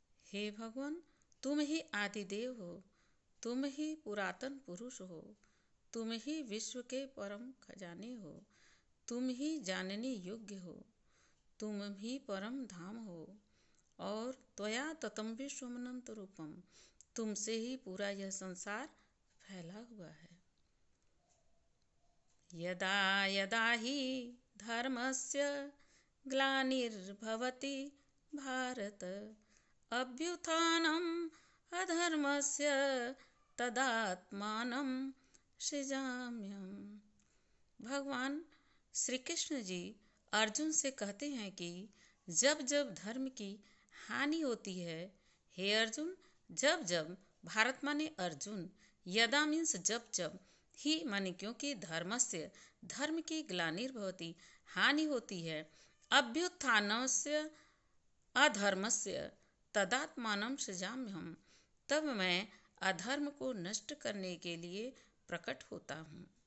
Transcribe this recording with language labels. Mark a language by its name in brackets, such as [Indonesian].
[Hindi] हे भगवान, तुम ही आदिदेव हो, तुम ही पुरातन पुरुष हो, तुम ही विश्व के परम खजाने हो, तुम ही जानने योग्य हो, तुम ही परम धाम हो और [Sanskrit] त्वया ततं विश्वमनंत रूपम, [Hindi] तुमसे ही पूरा यह संसार फैला हुआ है। [Sanskrit] यदा यदा ही धर्मस्य ग्लानिर्भवति भारत अभ्युत्थानम् अधर्मस्य तदात्मानं सृजाम्यहम्। [Hindi] भगवान श्री कृष्ण जी अर्जुन से कहते हैं कि जब जब धर्म की हानि होती है, हे अर्जुन, जब जब, भारत माने अर्जुन, यदा मीन्स जब जब, ही माने क्योंकि धर्मस्य, धर्म की ग्लानिर्भवति, हानि होती है, [Sanskrit] अभ्युत्थानस्य अधर्मस्य तदात्मानं सृजाम्यहम्, [Hindi] तब मैं अधर्म को नष्ट करने के लिए प्रकट होता हूँ।